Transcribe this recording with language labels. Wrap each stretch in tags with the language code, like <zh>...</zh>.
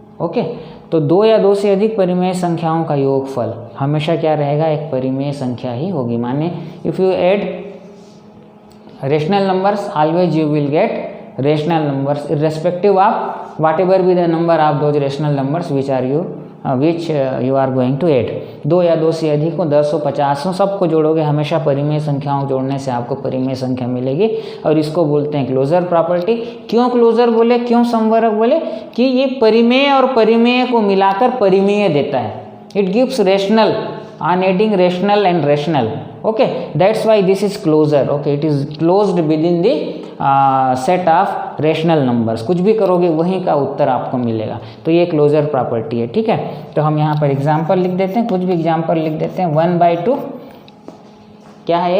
<hi>Okay, तो दो या दो से अधिक परिमेय संख्याओं का योगफल हमेशा क्या रहेगा? एक परिमेय संख्या ही होगी।</hi> <en>माने if you add rational numbers, always you will get rational numbers irrespective of whatever be the number of those rational numbers which you are going to add।</en> <hi>दो या दो से अधिक हो, 10 हो, 50 हो, सबको जोड़ोगे, हमेशा परिमेय संख्याओं जोड़ने से आपको परिमेय संख्या मिलेगी, और इसको बोलते हैं क्लोजर प्रॉपर्टी। क्यों क्लोजर बोले, क्यों संवरक बोले? कि ये परिमेय और परिमेय को मिलाकर परिमेय देता है।</hi> <en>It gives rational on adding rational and rational। okay, that's why this is closer। okay, it is closed within the set of rational numbers।</en> <hi>कुछ भी करोगे वहीं का उत्तर आपको मिलेगा, तो ये क्लोजर प्रॉपर्टी है, ठीक है। तो हम यहाँ पर एग्जाम्पल लिख देते हैं, कुछ भी एग्जाम्पल लिख देते हैं। 1/2 क्या है?</hi>